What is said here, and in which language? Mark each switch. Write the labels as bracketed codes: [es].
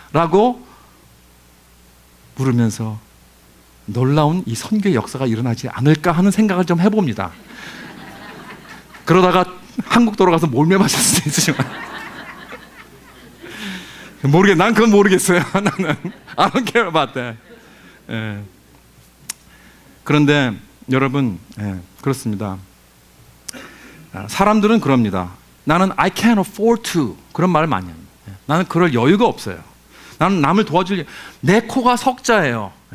[ko] 라고 물으면서 놀라운 이 선교의 역사가 일어나지 않을까 하는 생각을 좀 해봅니다. 그러다가 한국 돌아가서 몰매 맞을 수도 있지만 난 그건 모르겠어요. 나는 [en] I don't care about that. [ko] 그런데 여러분 그렇습니다. 사람들은 그럽니다. 나는 [en] I can't afford to [ko] 그런 말을 많이 합니다. 나는 그럴 여유가 없어요. 나는 남을 도와줄 내 코가 석자예요.